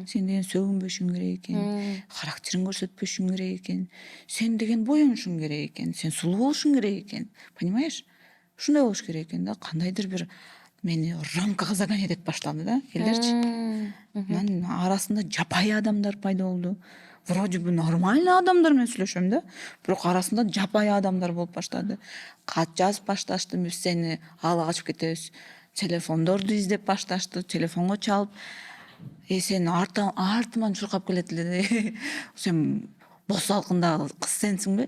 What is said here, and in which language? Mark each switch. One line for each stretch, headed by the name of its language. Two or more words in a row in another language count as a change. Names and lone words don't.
Kyrgyz: Сен деген сөгүнбөшүң керек экен. Характериң көрсөтпөшүң керек экен. Сен деген боенушуң керек экен. Сен сулуу болушуң керек экен.
Russian: Понимаешь?
Kyrgyz: Ушундай болуш керек экен да. Кандайдыр бир мени рамкага загонять этип баштады да элдерчи. Анан арасында жапайы адамдар пайда болду.
Russian: Вроде бы нормальный
Kyrgyz: адамдар менен сүйлөшөм да, бирок арасында жапайы адамдар болуп баштады. Кат жазып башташты, биз сени ала качып кетебиз. Телефондорду издеп башташты, телефонго чалып, сен артыман чуркап келет эле. Сен боз салкындагы кыз сенсиңби?